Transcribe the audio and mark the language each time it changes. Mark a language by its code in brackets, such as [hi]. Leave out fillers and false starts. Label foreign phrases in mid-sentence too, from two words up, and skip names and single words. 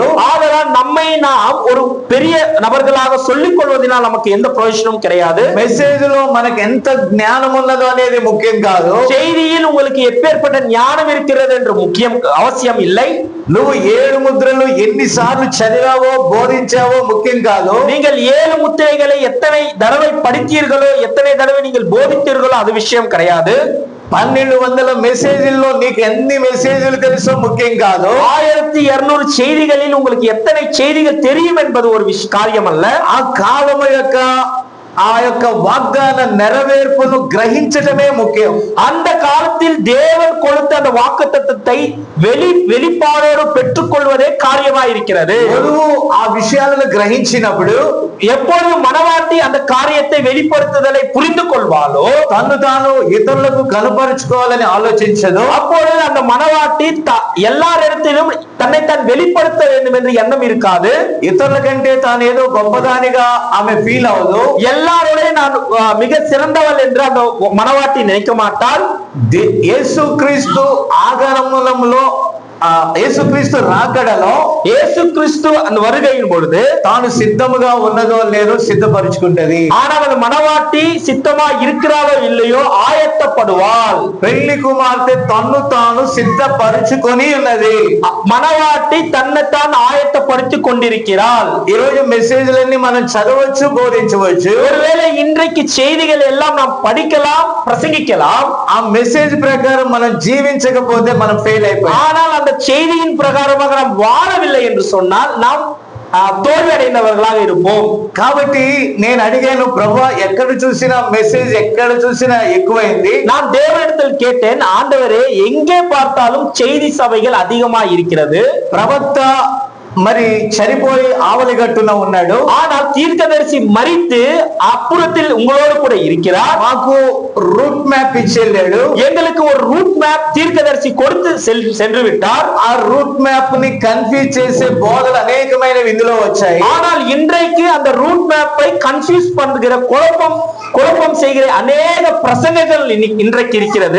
[ta] ஆதலால் நம்மை நாம் ஒரு பெரிய நபர்களாக சொல்லிக் கொள்வதனால் நமக்கு எந்த பிரயோஜனமும் கிடையாது. [te] మెసేజ్ లో మనకు ఎంత జ్ఞానం ఉన్నదో అనేది ముఖ్యం కాదు. [ta] செய்தியில் உங்களுக்கு எப்பேற்பட்ட ஞானம் இருக்கிறது என்று அவசியம் இல்லை. [te] నువ్వు 7 ముద్రలు ఎన్నిసార్లు చదివావో బోధించావో ముఖ్యం కాదు. [ta] நீங்கள் 7 முத்திரைகளை எத்தனை தடவை படித்தீர்களோ, எத்தனை தடவை நீங்கள் போதித்தீர்களோ அது விஷயம் கிடையாது. [te] 1200 మెసేజ్ల్లో నీకు ఎన్ని మెసేజ్లు తెలుసో ముఖ్యం కాదు. [ta] 1200 செய்திகளில் உங்களுக்கு எத்தனை செய்திகள் தெரியும் என்பது ஒரு காரியம் அல்ல. [te] ఆ కాలము యొక్క వాగ్దాన నెరవేర్పును గ్రహించడమే ముఖ్యం. [ta] அந்த காலத்தில் தேவன் கொடுத்த அந்த வாக்குத்தத்தத்தை வெளிப்பாடோடு பெற்றுக்கொள்வதே காரியமாக இருக்கிறது. [te] ఆ విషయాలను గ్రహించినప్పుడు, [ta] எப்பொழுது மணவாட்டி அந்த காரியத்தை வெளிப்படுத்துதலை புரிந்து கொள்வாளோ, [te] తను తాను ఇతరులకు కనపరుచుకోవాలని ఆలోచించదు, [ta] அப்பொழுது அந்த மணவாட்டி எல்லாரிடத்திலும் தன்னைத்தான் வெளிப்படுத்த வேண்டும் என்று எண்ணம் இருக்காது. [te] ఇతరుల కంటే తాను ఏదో గొప్పదానిగా ఆమె ఫీల్ అవ్వదు. [ta] எல்லாரோட நான் மிக சிறந்தவள் என்று அந்த மணவாட்டி நினைக்க மாட்டாள். [te] యేసుక్రీస్తు ఆగమనంలో, యేసుక్రీస్తు రాకడలో, [ta] యేసుక్రీస్తు அந்த வருகையின் பொழுது [te] తాను సిద్ధముగా ఉన్నదో లేదో సిద్ధపరుచుకుంటది. [ta] ஆனால் அந்த மணவாட்டி சித்தமா இருக்கிறாளோ இல்லையோ ஆயத்தப்படுவாள். [te] పెళ్లి కుమార్తె తన్ను తాను సిద్ధపరుచుకొని ఉన్నది. [ta] மணவாட்டி தன்னைத்தான் ஆயத்தப்படுத்திக் கொண்டிருக்கிறாள். [te] ఈ రోజు మెసేజ్లన్నీ మనం చదవచ్చు, బోధించవచ్చు. [ta] ஒருவேளை இன்றைக்கு செய்திகள் எல்லாம் நாம் படிக்கலாம், பிரசங்கிக்கலாம். [te] ఆ మెసేజ్ ప్రకారం మనం జీవించకపోతే మనం ఫెయిల్ అయిపోయాం. [ta] ஆனால் அந்த செய்தியின் பிரகாரமாக நாம் வாழவில்லை என்று சொன்னால் நாம் தோல்வி அடைந்தவர்களாக இருப்போம். [te] కాబట్టి నేను అడిగాను, ప్రభువా ఎక్కడ చూసినా మెసేజ్ ఎక్కడ చూసినా ఎక్కువైంది. [ta] நான் தேவனிடத்தில் கேட்டேன், ஆண்டவரே எங்கே பார்த்தாலும் செய்தி சபைகள் அதிகமாக இருக்கிறது, [te] ప్రవక్త మరి చనిపోయి ఆవలి గట్టున ఉన్నాడు. [ta] ஆனால் தீர்க்கதரிசி மரித்து அப்புறத்தில் உங்களோடு கூட இருக்கிறார். [te] మాకు [en] route map [te] ఇచ్చేళ్ళాడు. [ta] எங்களுக்கு ஒரு [en] route map [ta] தீர்க்கதரிசி கொடுத்து சென்று விட்டார். [te] ఆ [en] route map [te] ని కన్ఫ్యూజ్ చేసే బోధలు అనేకమైనవి ఇందులో వచ్చాయి. [ta] ஆனால் இன்றைக்கு அந்த [en] route map confuse [ta] பண்ணுகிற குழப்பம் செய்கிற அநேக பிரசங்கங்கள் இன்றைக்கு இருக்கிறது.